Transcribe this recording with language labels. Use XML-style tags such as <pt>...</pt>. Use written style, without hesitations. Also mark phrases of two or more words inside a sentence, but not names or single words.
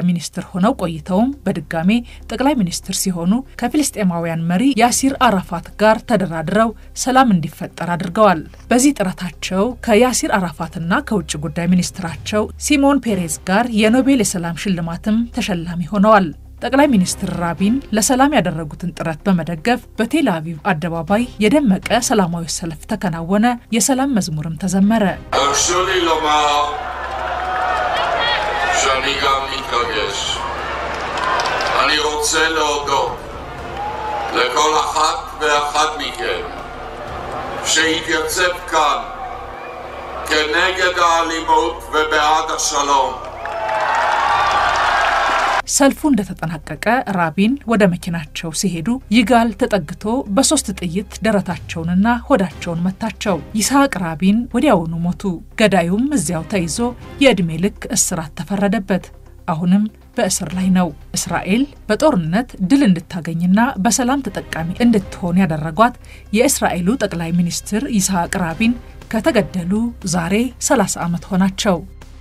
<am>ሚኒስትር ሆነው ቆይተውም በድጋሜ ጠቅላይ ሚኒስትር ሲሆኑ ከፊልስጤማውያን መሪ ያሲር አራፋት ጋር ተደራድረው ሰላም እንዲፈጠር አድርገዋል። በዚህ ጥረታቸው ከያሲር አራፋትና ከውጭ ጉዳይ ሚኒስትራቸው ሲሞን ፔሬዝ ጋር የኖቤል የሰላም ሽልማትም ተሸላሚ ሆነዋል። ጠቅላይ ሚኒስትር ራቢን ለሰላም ያደረጉትን ጥረት በመደገፍ በቴል አቪቭ አደባባይ የደመቀ ሰላማዊ ሰልፍ ተከናወነ። የሰላም መዝሙርም ተዘመረ።</am> <he>שאני גם מתרגש. אני רוצה להודות לכל אחת ואחד מכם שהתייצב כאן כנגד האלימות ובעד השלום.</he> <am>ሰልፉ እንደተጠናቀቀ ራቢን ወደ መኪናቸው ሲሄዱ ይጋል ተጠግቶ በሶስት ጥይት ደረታቸውንና ሆዳቸውን መታቸው። ይስሐቅ ራቢን ወዲያውኑ ሞቱ። ገዳዩም እዚያው ተይዞ የእድሜ ልክ እስራት ተፈረደበት። አሁንም በእስር ላይ ነው። እስራኤል በጦርነት ድል እንድታገኝና በሰላም ተጠቃሚ እንድትሆን ያደረጓት የእስራኤሉ ጠቅላይ ሚኒስትር ይስሐቅ ራቢን ከተገደሉ ዛሬ 30 ዓመት ሆናቸው።</am>